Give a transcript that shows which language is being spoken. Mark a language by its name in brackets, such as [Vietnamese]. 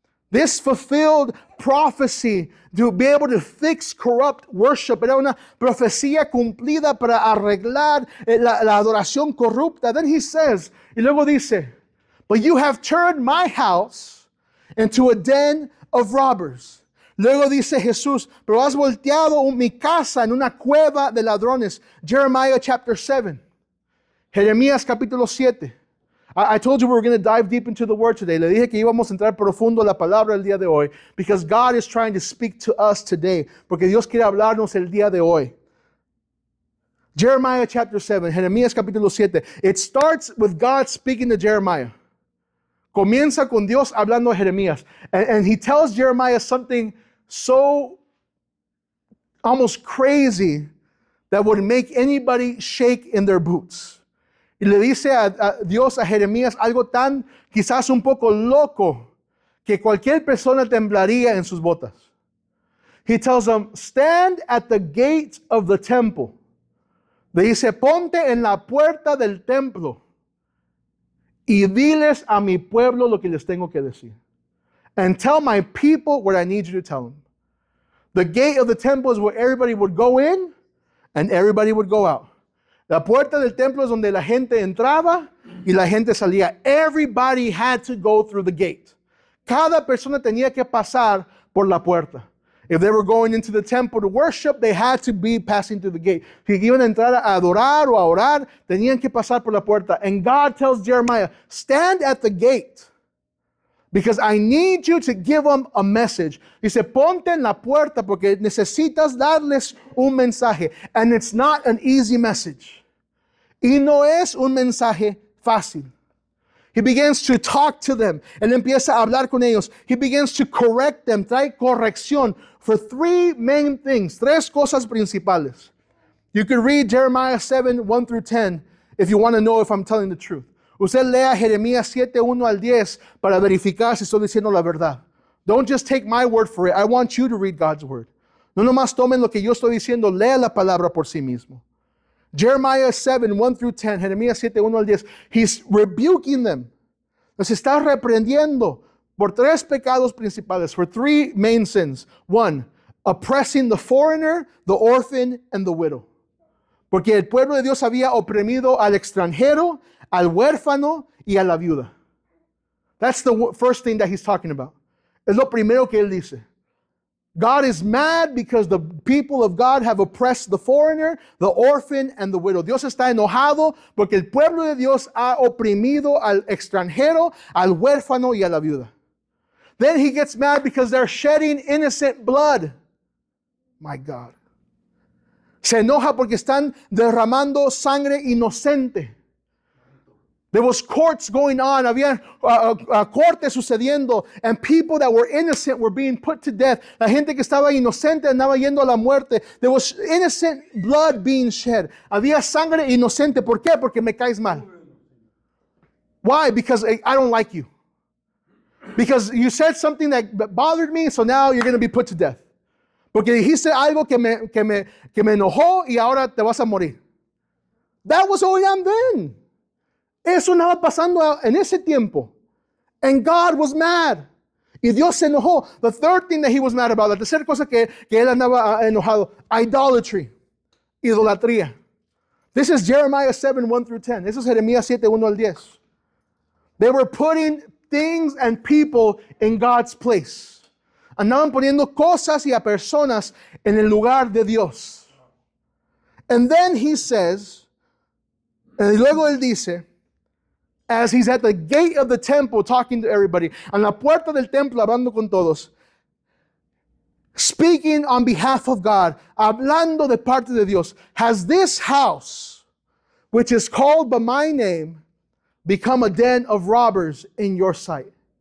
[English] This fulfilled prophecy to be able to fix corrupt worship. [Spanish] Era una profecía cumplida para arreglar la adoración corrupta. [English] Then he says, [Spanish] y luego dice, [English] but you have turned my house into a den of robbers. [Spanish] Luego dice Jesús, pero has volteado mi casa en una cueva de ladrones. [English] Jeremiah chapter 7. [Spanish] Jeremías capítulo 7. [English] I told you we were going to dive deep into the word today. [Spanish] Le dije que íbamos a entrar profundo a la palabra el día de hoy, [English] because God is trying to speak to us today, [Spanish] porque Dios quiere hablarnos el día de hoy. [English] Jeremiah chapter 7, [Spanish] Jeremías capítulo 7. [English] It starts with God speaking to Jeremiah. [Spanish] Comienza con Dios hablando a Jeremías. [English] And he tells Jeremiah something so almost crazy that would make anybody shake in their boots. [Spanish] Y le dice a Dios a Jeremías algo tan quizás un poco loco que cualquier persona temblaría en sus botas. [English] He tells them, stand at the gate of the temple. [Spanish] Le dice, ponte en la puerta del templo y diles a mi pueblo lo que les tengo que decir. [English] And tell my people what I need you to tell them. The gate of the temple is where everybody would go in and everybody would go out. [Spanish] La puerta del templo es donde la gente entraba y la gente salía. [English] Everybody had to go through the gate. [Spanish] Cada persona tenía que pasar por la puerta. [English] If they were going into the temple to worship, they had to be passing through the gate. [Spanish] Si iban a entrar a adorar o a orar, tenían que pasar por la puerta. [English] And God tells Jeremiah, stand at the gate, because I need you to give them a message. [Spanish] Dice, ponte en la puerta porque necesitas darles un mensaje. [English] And it's not an easy message. Y no es un mensaje fácil. He begins to talk to them. [Spanish] Él empieza a hablar con ellos. [English] He begins to correct them. [Spanish] Trae corrección [English] for three main things. [Spanish] Tres cosas principales. [English] You can read Jeremiah 7, 1 through 10 if you want to know if I'm telling the truth. [Spanish] Usted lea Jeremías 7, 1 al 10 para verificar si estoy diciendo la verdad. [English] Don't just take my word for it. I want you to read God's word. [Spanish] No nomás tomen lo que yo estoy diciendo. Lea la palabra por sí mismo. [English] Jeremiah 7, 1 through 10, [Spanish] Jeremías 7, 1 al 10. [English] He's rebuking them. [Spanish] Los está reprendiendo por tres pecados principales, [English] for three main sins. One, oppressing the foreigner, the orphan, and the widow. [Spanish] Porque el pueblo de Dios había oprimido al extranjero, al huérfano y a la viuda. [English] That's the first thing that he's talking about. [Spanish] Es lo primero que él dice. [English] God is mad because the people of God have oppressed the foreigner, the orphan, and the widow. [Spanish] Dios está enojado porque el pueblo de Dios ha oprimido al extranjero, al huérfano y a la viuda. [English] Then he gets mad because they're shedding innocent blood. My God. [Spanish] Se enoja porque están derramando sangre inocente. [English] There was courts going on. [Spanish] Había cortes sucediendo. [English] And people that were innocent were being put to death. [Spanish] La gente que estaba inocente andaba yendo a la muerte. [English] There was innocent blood being shed. [Spanish] Había sangre inocente. ¿Por qué? Porque me caes mal. [English] Why? Because I don't like you. Because you said something that bothered me, so now you're going to be put to death. [Spanish] Porque dijiste algo que me enojó y ahora te vas a morir. [English] That was all I'm then. [Spanish] Eso estaba pasando en ese tiempo. [English] And God was mad. [Spanish] Y Dios se enojó. [English] The third thing that he was mad about, [Spanish] la tercera cosa que él andaba enojado, [English] idolatry, [Spanish] idolatría. [English] This is Jeremiah 7, 1 through 10. [Spanish] Eso es Jeremías 7, 1 al 10. [English] They were putting things and people in God's place. [Spanish] Andaban poniendo cosas y a personas en el lugar de Dios. [English] And then he says, [Spanish] y luego él dice, [English] as he's at the gate of the temple talking to everybody, [Spanish] en la puerta del templo hablando con todos, [English] speaking on behalf of God, [Spanish] hablando de parte de Dios, [English] has this house, which is called by my name, become a den of robbers in your sight?